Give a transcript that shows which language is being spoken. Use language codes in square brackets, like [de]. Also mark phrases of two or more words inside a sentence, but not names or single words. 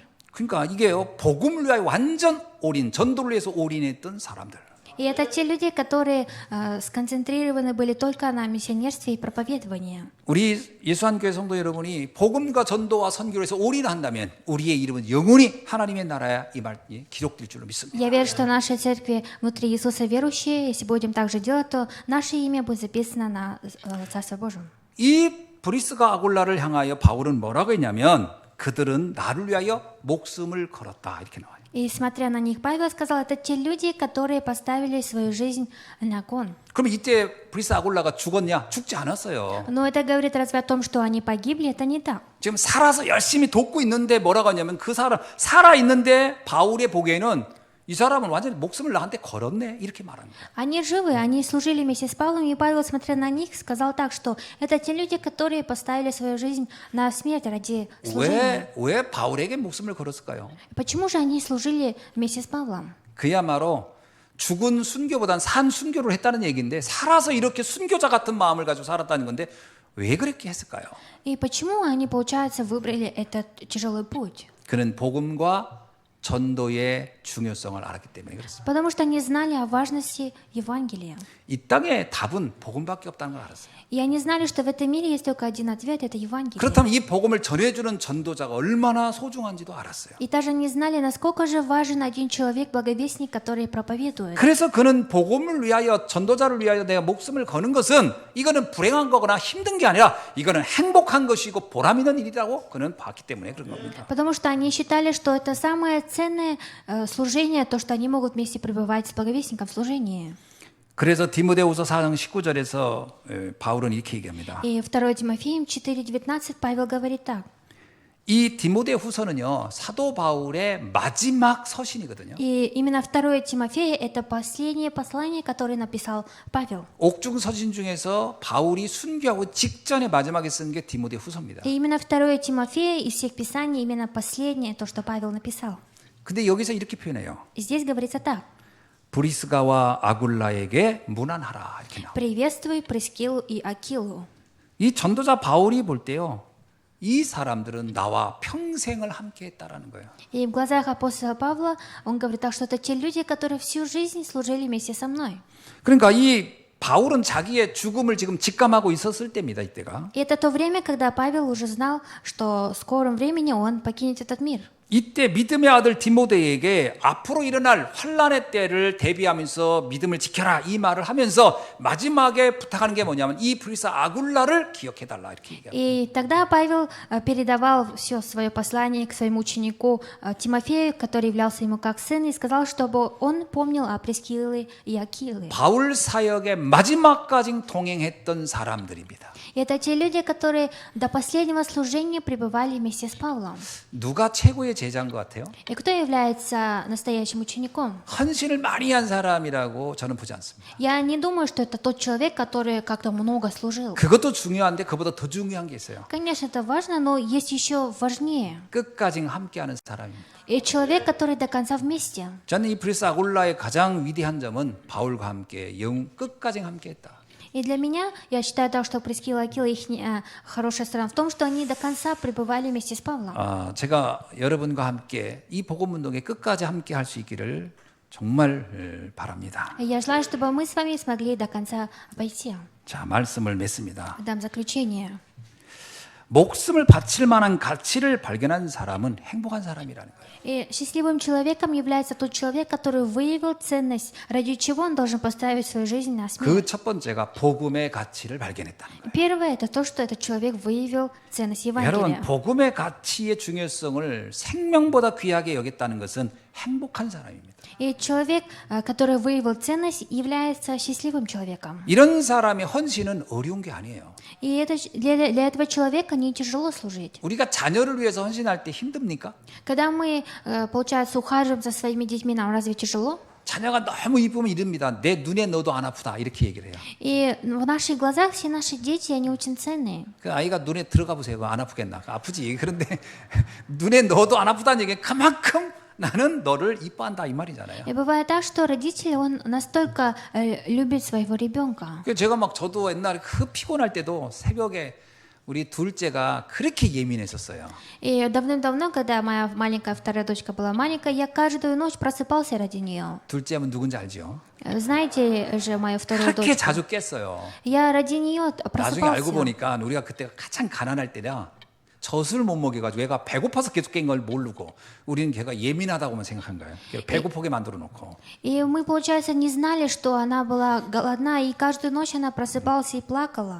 [ko] 그러니까 이게요 복음을 위하여 완전 올인, 전도를 위해서 올인했던 사람들. [ru] И это те люди, которые сконцентрированы были только на миссионерстве и проповедовании. [ko] 우리 예수한교회 성도 여러분이 복음과 전도와 선교를 해서 올인한다면 우리의 이름은 영원히 하나님의 나라에 이 말이 기록될 줄로 믿습니다. [ru] Я верю, что нашей церкви внутри Иисуса верующие, если будем так же делать, то наше имя будет записано на Царство Божьем. [ko] 이 브리스가 아골라를 향하여 바울은 뭐라고 했냐면 그들은 나를 위하여 목숨을 걸었다 이렇게 나와요. [ru] И смотря на них, Павел сказал, это те люди, которые поставили свою жизнь на кон. [ko] 그럼 이때 브리스 아골라가 죽었냐? 죽지 않았어요. [ru] Но это говорит разве о том, что они погибли? Это не так. [ko] 지금 살아서 열심히 돕고 있는데 뭐라고 하냐면 그 사람 살아 있는데 바울의 보기에는 이 사람은 완전히 목숨을 나한테 걸었네 이렇게 말합니다. [ru] Они живы, они служили вместе с Павлом, и Павел, смотря на них, сказал так, что это те люди, которые поставили свою жизнь на смерть ради служения. [ko] 왜 바울에게 목숨을 걸었을까요? [ru] Почему же они служили вместе с Павлом? [ko] 그야말로 죽은 순교보단 산 순교를 했다는 얘기인데 살아서 이렇게 순교자 같은 마음을 가지고 살았다는 건데 왜 그렇게 했을까요? [ru] И почему они, получается, выбрали этот тяжелый путь? [ko] 그는 복음과 전도의 중요성을 알았기 때문에 그렇습니다. [ru] Потому что они знали о важности Евангелия. [ko] 이 땅에 답은 복음밖에 없다는 걸 알았어요. [ru] И они знали, что в этом мире есть только один ответ, это Евангелие. [ko] 그렇다면 이 복음을 전해주는 전도자가 얼마나 소중한지도 알았어요. [ru] И также они знали, насколько же важен один человек, благовестник, который проповедует. [ko] 그래서 그는 복음을 위하여 전도자를 위하여 내가 목숨을 거는 것은 이거는 불행한 거거나 힘든 게 아니라 이거는 행복한 것이고 보람 있는 일이라고 그는 봤기 때문에 그런 겁니다. [ru] Потому что они считали, что это самое ценное служение, то, что они могут вместе пребывать с благовестником в служении. [ko] 그래서 디모데후서 4장 19절에서 바울은 이렇게 얘기합니다. [ru] И 2 Тимофеям 4:19 Павел говорит так. [ko] 이 디모데후서는요 사도 바울의 마지막 서신이거든요. [ru] И именно 2 Тимофея это последнее послание, которое написал Павел. [ko] 옥중 서신 중에서 바울이 순교하고 직전에 마지막에 쓴 게 디모데후서입니다. [ru] И именно 2 Тимофея из всех писаний именно последнее, то, что Павел написал. [ko] 근데 여기서 이렇게 표현해요. [ru] И здесь говорится так. [ko] 브리스가와 아굴라에게 문안하라 이렇게 나와요. [ru] Приветствуй Прескилу и Акилу. [ko] 이 전도자 바울이 볼 때요. 이 사람들은 나와 평생을 함께 했다라는 거예요. [ru] И в глазах апостола Павла он говорит так, что это те люди, которые всю жизнь служили вместе со мной. [ko] 그러니까 이 바울은 자기의 죽음을 지금 직감하고 있었을 때입니다. 이때가. [ru] И это то время, когда Павел уже знал, что в скором времени он покинет этот мир. [ko] 이때 믿음의 아들 디모데에게 앞으로 일어날 환란의 때를 대비하면서 믿음을 지켜라 이 말을 하면서 마지막에 부탁하는 게 뭐냐면 이 프리사 아굴라를 기억해달라 이렇게 얘기합니다. [ru] И тогда Павел передавал все свое послание к своему ученику Тимофею, который являлся ему как сын, и сказал, чтобы он помнил о Прескиле и Акиле. [ko] 바울 사역의 마지막까지 동행했던 사람들입니다. [ru] И это те люди, которые до последнего служения пребывали вместе с Павлом. [ko] 누가 최고의 제자인 것 같아요? [ru] И кто является настоящим учеником? [ko] 헌신을 많이 한 사람이라고 저는 보지 않습니다. [ru] Я не думаю, что это тот человек, который как-то много служил. [ko] 그것도 중요한데 그보다 더 중요한 게 있어요. [ru] Конечно, это важно, но есть еще важнее. [ko] 끝까지 함께하는 사람입니다. [ru] И человек, который до конца вместе. [ko] 저는 이 프리사 아굴라의 가장 위대한 점은 바울과 함께 영 끝까지 함께했다. [ru] И для меня, я считаю, то, что Прескила и Акила, их хорошая сторона в том, что они до конца пребывали вместе с Павлом. [ko] 제가 여러분과 함께 이 복음 운동에 끝까지 함께 할 수 있기를 정말 바랍니다. [ru] И я желаю, чтобы мы с вами смогли до конца пойти. [ko] 자, 말씀을 맺습니다. [ru] Дам заключение. [ko] 목숨을 바칠 만한 가치를 발견한 사람은 행복한 사람이라는 거예요. [ru] И счастливым человеком является тот человек, который выявил ценность, ради чего он должен поставить свою жизнь на смерть. [ko] 그 첫 번째가 복음의 가치를 발견했다는 거예요. [ru] Первое – это то, что этот человек выявил ценность [ko] 여러분, [ru] Евангелия. [ko] 복음의 가치의 중요성을 생명보다 귀하게 여겼다는 것은 행복한 사람입니다. [ru] И человек, который выявил ценность, является счастливым человеком. [ko] 이런 사람의 헌신은 어려운 게 아니에요. [ru] И это, для этого человека не тяжело служить. [ko] 우리가 자녀를 위해서 헌신할 때 힘듭니까? [ru] Когда мы, получается, ухаживаем за своими детьми, нам разве тяжело? [ko] 자녀가 너무 이쁘면 이릅니다. 내 눈에 넣어도 안 아프다 이렇게 얘기를 해요. [ru] И в наших глазах все наши дети, они очень ценные. [ko] 그 아이가 눈에 들어가 보세요. 안 아프겠나? 아프지. 그런데 눈에 넣어도 안 아프다는 얘기는 그만큼 나는 너를 이뻐한다 이 말이잖아요. [ru] И бывает так, что родитель, он настолько любит своего ребенка. [ko] 그 제가 막 저도 옛날에 그 피곤할 때도 새벽에 우리 둘째가 그렇게 예민했었어요. [ru] И давным-давно, когда моя маленькая вторая дочка была маленькая, я каждую ночь просыпался ради нее. [ko] 둘째면 누군지 알죠? [ru] Знаете же мою вторую [ko] 그렇게 [ru] дочку? [ko] 자주 깼어요. [ru] Я ради нее [ko] 나중에 알고 [ru] просыпался. [ko] 보니까 우리가 그때가 가장 가난할 때라 젖을 못 먹여가지고 얘가 배고파서 계속 깬 걸 모르고 우리는 걔가 예민하다고만 생각한 거예요. 배고프게 만들어 놓고. [ru] И мы, получается, не знали, что она была голодна, и каждую ночь она просыпалась и плакала.